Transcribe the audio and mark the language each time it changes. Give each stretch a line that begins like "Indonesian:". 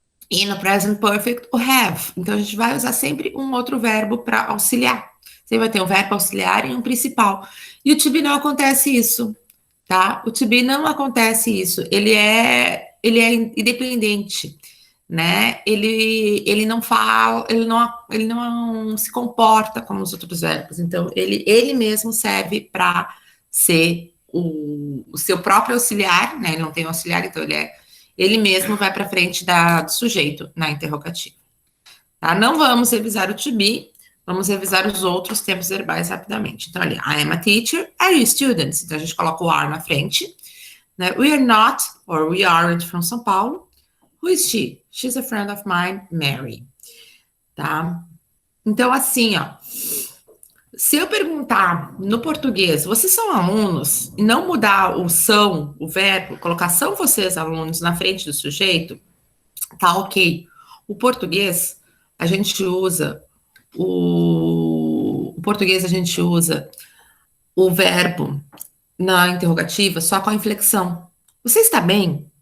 Portuguese: E no present perfect, o have. Então, a gente vai usar sempre um outro verbo para auxiliar. Você vai ter um verbo auxiliar e um principal. E o to be não acontece isso, tá? O to be não acontece isso. Ele é independente, né? Ele não fala, ele não se comporta como os outros verbos. Então, ele mesmo serve para ser o seu próprio auxiliar, né? Ele não tem auxiliar, então ele mesmo vai para frente do sujeito na interrogativa. Tá? Não vamos revisar o to be, vamos revisar os outros tempos verbais rapidamente. Então, ali,
English: I am a teacher, are you students?
Portuguese: Então, a gente coloca o are na frente. Né?
English: We are not, or we aren't from São Paulo. Who is she? She's a friend of mine, Mary.
Portuguese: Tá? Então, assim, ó. Se eu perguntar no português, vocês são alunos, e não mudar o são, o verbo, colocar são vocês alunos na frente do sujeito, tá ok. O português, a gente usa o português, a gente usa o verbo na interrogativa só com a inflexão. Você está bem?